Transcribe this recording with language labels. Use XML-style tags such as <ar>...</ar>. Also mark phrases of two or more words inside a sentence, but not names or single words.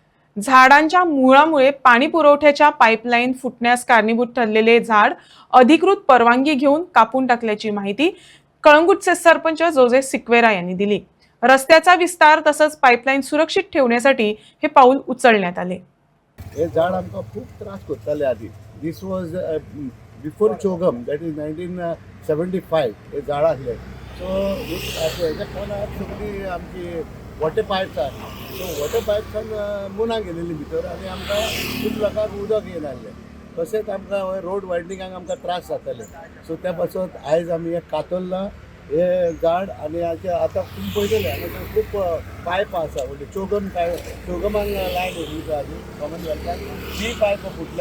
<mr>झाडांच्या मुळामुळे पाणी पुरवठ्याच्या पाईपलाईन फुटण्यास कारणीभूत ठरलेले झाड अधिकृत परवानगी घेऊन कापून टाकल्याची माहिती कळंगूटचे सरपंच जोजे सिक्वेरा यांनी दिली। रस्त्याचा विस्तार तसंच पाईपलाईन सुरक्षित ठेवण्यासाठी हे पाऊल उचलण्यात आले।</mr> <kok>हे झाड आमकां खूप त्रास करताले आधी।</kok> <en>this was before CHOGM, that is 1975</en> <kok>हे झाड आसले। सो हेच्या कोणाक सगळी आमची</kok> <en>water pipes</en> <kok>आसा, सो वॉटर पायप्सान मुनाक गेलेली भितर आनी आमकां खूब लोकांक उदक येयन आहलें। तशेंच आमकां रोड वायडनिंगाक आमकां त्रास जाताले। सो त्या पासून आयज आमी हें कातरला हे झाड आनी आतां खूब पळयलेलें हांगा खूब पायप आसा, म्हणजे चोगमाक लायन येयल्ली आधी कॉमनवेल्थाक ती पायप फुटला।</kok>